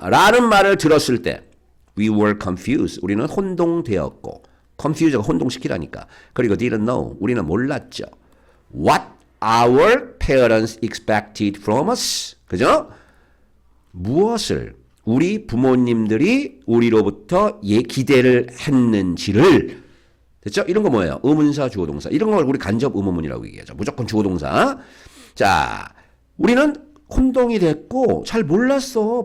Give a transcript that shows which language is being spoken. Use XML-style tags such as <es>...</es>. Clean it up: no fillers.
<ko>라는 말을 들었을 때</ko> <en>we were confused.</en> <ko>우리는 혼동되었고 confuse가 혼동시키라니까. 그리고</ko> <en>didn't know.</en> <ko>우리는 몰랐죠.</ko> <en>What our parents expected from us.</en> <ko>그죠? 무엇을 우리 부모님들이 우리로부터 기대를 했는지를. 됐죠? 이런 거 뭐예요? 의문사, 주어동사. 이런 걸 우리 간접 의문문이라고 얘기하죠. 무조건 주어동사. 자, 우리는 혼동이 됐고 잘 몰랐어.</ko>